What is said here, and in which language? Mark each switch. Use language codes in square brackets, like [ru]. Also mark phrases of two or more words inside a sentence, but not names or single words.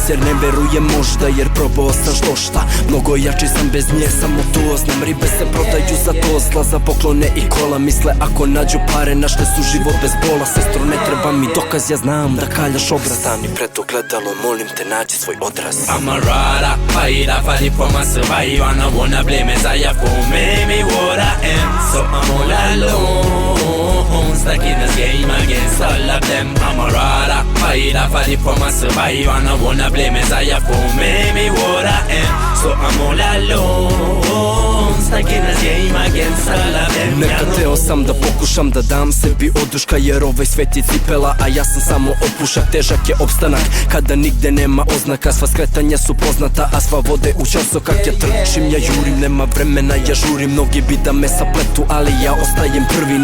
[sr] Jer ne verujem možda, jer probao sam što šta, mnogo jači sam bez nje, samo to znam. Ribe se prodaju za to, zla za poklone i kola. Misle ako nađu pare, našle su život bez bola. Sestro, ne treba mi dokaz, ja znam da kaljaš obraz. Stani pred ogledalo, molim te, nađi svoj odraz. [en] I'm a rider, fighter, fighting for my survival. And I wanna blame Messiah for me what I am. So I'm all alone, stuck in this game against all of them. I'm a rider, fighter, fighting for my survival. And I wanna blame Messiah for me what I am. So I'm all alone, stuck in this game against all of them. [sr] Nekad teo sam da pokušam da dam sebi oduška, jer ovaj svet je cipela, a ja sam samo opušak. Težak je opstanak kada nigde nema oznaka, sva skretanja su poznata, a sva vode u ćorsok. Kak ja trčim, ja jurim, nema vremena, ja žurim. Mnogi bi da me sapletu, ali ja ostajem prvi.